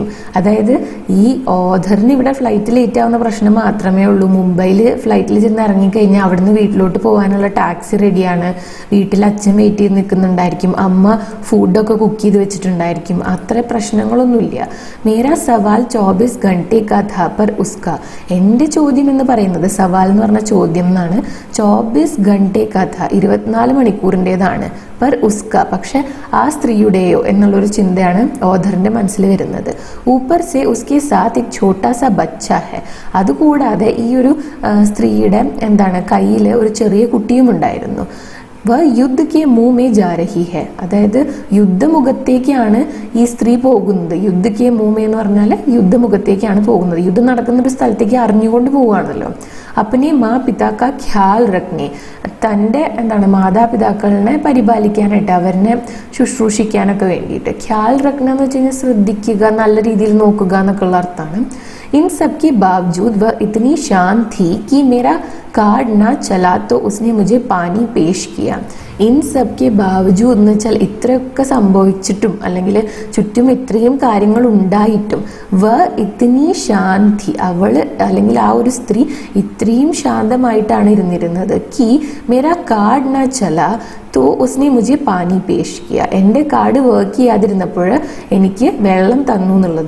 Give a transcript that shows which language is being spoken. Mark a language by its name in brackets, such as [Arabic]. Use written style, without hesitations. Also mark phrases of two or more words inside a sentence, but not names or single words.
[Malayalam] അതായത് ഈ ഓഥറിന് ഇവിടെ ഫ്ലൈറ്റ് ലേറ്റ് ആവുന്ന പ്രശ്നം മാത്രമേ ഉള്ളൂ. മുംബൈയിൽ ഫ്ലൈറ്റിൽ ചെന്ന് ഇറങ്ങിക്കഴിഞ്ഞാൽ അവിടുന്ന് വീട്ടിലോട്ട് പോകാനുള്ള ടാക്സി റെഡിയാണ്, വീട്ടിൽ അച്ഛൻ വെയിറ്റ് ചെയ്ത് നിൽക്കുന്നുണ്ടായിരിക്കും, അമ്മ ഫുഡൊക്കെ കുക്ക് ചെയ്ത് വെച്ചിട്ടുണ്ടായിരിക്കും, അത്ര പ്രശ്നങ്ങളൊന്നുമില്ല. [Hindi] मेरा सवाल 24 घंटे का था पर उसका. [Malayalam] എൻ്റെ ചോദ്യം എന്ന് പറയുന്നത്, സവാൽ എന്ന് പറഞ്ഞ ചോദ്യം എന്നാണ്, [Hindi] 24 घंटे का था [Malayalam] 24 മണിക്കൂറിൻ്റെതാണ്, [Hindi] पर उसका [Malayalam] പക്ഷെ ആ സ്ത്രീയുടെയോ എന്നുള്ളൊരു ചിന്തയാണ് ഓഥറിൻ്റെ മനസ്സിൽ വരുന്നത്. [Hindi] ऊपर से उसके साथ एक छोटा सा बच्चा है. [Malayalam] അതുകൂടാതെ ഈ ഒരു സ്ത്രീയുടെ കയ്യിൽ ഒരു ചെറിയ കുട്ടിയും ഉണ്ടായിരുന്നു. [Hindi] वह युद्ध के मुँह में जा रही है, [Malayalam] അതായത് യുദ്ധമുഖത്തേക്കാണ് ഈ സ്ത്രീ പോകുന്നത്. [Hindi] युद्ध के मुँह में [Malayalam] എന്ന് പറഞ്ഞാൽ യുദ്ധമുഖത്തേക്കാണ് പോകുന്നത്. യുദ്ധം നടക്കുന്ന ഒരു സ്ഥലത്തേക്ക് അറിഞ്ഞുകൊണ്ട് പോവുകയാണല്ലോ. [Hindi] अपने माँ पिता का ख़याल रखने, [Malayalam] തൻ്റെ മാതാപിതാക്കളെ പരിപാലിക്കാനായിട്ട്, അവരെ ശുശ്രൂഷിക്കാനൊക്കെ വേണ്ടിയിട്ട്. [Hindi] ख़याल रखना [Malayalam] എന്ന് വെച്ച് കഴിഞ്ഞാൽ ശ്രദ്ധിക്കുക, നല്ല രീതിയിൽ നോക്കുക എന്നൊക്കെയുള്ള അർത്ഥമാണ്. [Hindi] इन सब के बावजूद वह इतनी शांत थी कि मेरा कार्ड ना चला तो उसने मुझे पानी पेश किया. इन सब के बावजूद [Malayalam] എന്ന് വെച്ചാൽ ഇത്രയൊക്കെ സംഭവിച്ചിട്ടും അല്ലെങ്കിൽ ചുറ്റും ഇത്രയും കാര്യങ്ങൾ ഉണ്ടായിട്ടും [Hindi] वह इतनी शांति, [Malayalam] അവള് അല്ലെങ്കിൽ ആ ഒരു സ്ത്രീ ഇത്രയും ശാന്തമായിട്ടാണ് ഇരുന്നിരുന്നത്. [Hindi] कि मेरा कार्ड न चला तो उसने मुझे पानी पेश किया, [Malayalam] എൻ്റെ കാർഡ് വർക്ക് ചെയ്യാതിരുന്നപ്പോൾ എനിക്ക് വെള്ളം തന്നു എന്നുള്ളത്.